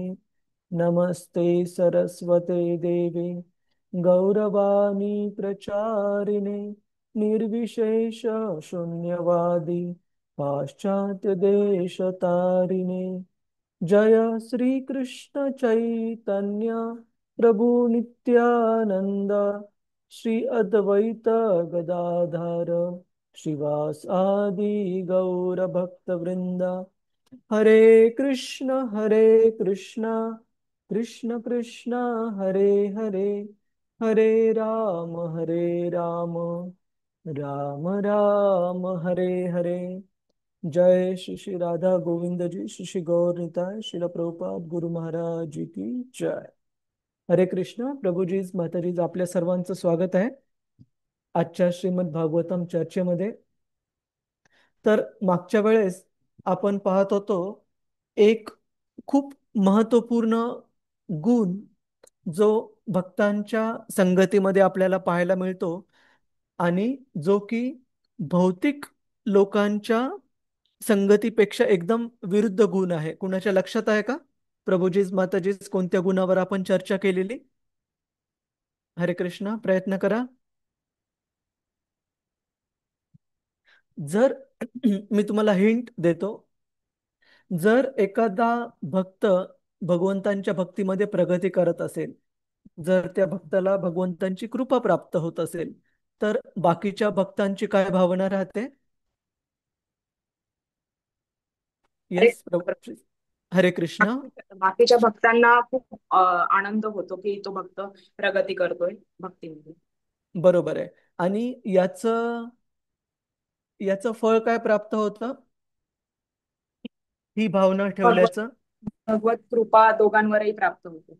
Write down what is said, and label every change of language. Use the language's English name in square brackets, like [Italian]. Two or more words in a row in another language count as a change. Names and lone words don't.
[Sanskrit] नमस्ते सरस्वते देवे गौरवाणी प्रचारिणे निर्विशेष शून्यवादी पाश्चात्य देश तारिणे। जय श्री कृष्ण चैतन्य प्रभु नित्यानंद श्री अद्वैत गदाधर श्रीवास आदि गौर भक्त वृंदा। हरे कृष्ण कृष्ण कृष्ण हरे हरे, हरे राम राम राम हरे हरे। [Hindi] जय श्री श्री राधा गोविंद जी, श्री श्री गौर निताय, श्रील प्रभुपाद गुरु महाराज जी की जय। [Marathi] हरे कृष्ण प्रभू जी माता जी, आपल्या सर्वांचं स्वागत आहे आजच्या श्रीमद भागवतम चर्चेमध्ये। तर मागच्या वेळेस आपण पाहत होतो एक खूप महत्वपूर्ण गुण जो भक्तांच्या संगतीमध्ये आपल्याला पाहायला मिळतो आणि जो की भौतिक लोकांच्या संगतीपेक्षा एकदम विरुद्ध गुण आहे। कुणाच्या लक्षात आहे का प्रभुजीज माताजीज कोणत्या गुणावर आपण चर्चा केलेली? हरे कृष्ण, प्रयत्न करा। जर मी तुम्हाला हिंट देतो, जर एखादा भक्त भगवंतांच्या भक्तीमध्ये प्रगती करत असेल, जर त्या भक्ताला भगवंतांची कृपा प्राप्त होत असेल, तर बाकीच्या भक्तांची काय भावना राहते? अरे येस प्रभू, हरे कृष्ण। बाकीच्या भक्तांना खूप आनंद होतो की तो भक्त प्रगती करतोय भक्तीमध्ये. बरोबर आहे। आणि याचं याचं फळ काय प्राप्त होतं? ही भावना भगवत ठेवल्याचं भगवत कृपा दोघांवरही प्राप्त होते.